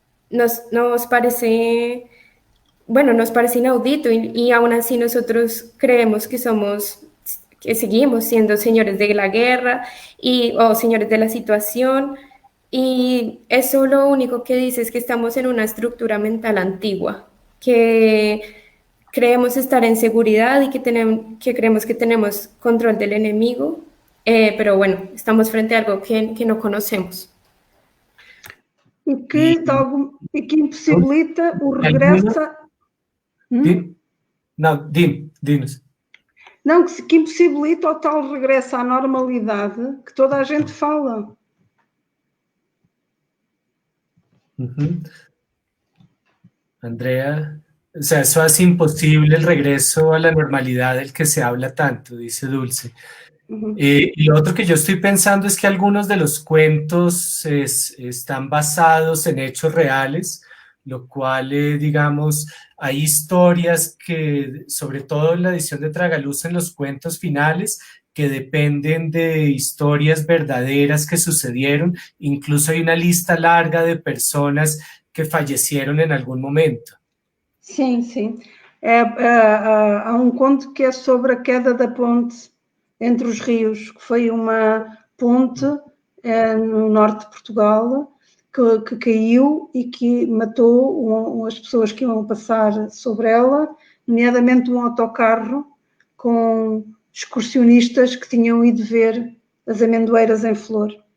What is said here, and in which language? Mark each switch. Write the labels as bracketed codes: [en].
[es] nos parece inaudito y aún así nosotros creemos que seguimos siendo señores de la guerra o señores de la situación, y eso lo único que dice es que estamos en una estructura mental antigua, que creemos estar en seguridad y que creemos que tenemos control del enemigo, pero bueno, estamos frente a algo que no conocemos. [pt] E que impossibilita o regresso... Não, dinos. Não, que impossibilita o tal regresso à normalidade que toda a gente fala. [es] Andrea, o sea, eso hace imposible el regreso a la normalidad del que se habla tanto, dice Dulce. Y lo otro que yo estoy pensando es que algunos de los cuentos están basados en hechos reales, lo cual, digamos, hay historias que, sobre todo en la edición de Tragaluz, en los cuentos finales, que dependen de historias verdaderas que sucedieron. Incluso hay una lista larga de personas que fallecieron en algún momento. [pt] Sim, sim. Há um conto que é sobre a queda da ponte entre os rios, que foi uma ponte no norte de Portugal que caiu e que matou as pessoas que iam passar sobre ela, nomeadamente um autocarro com excursionistas que tinham ido ver as amendoeiras em flor.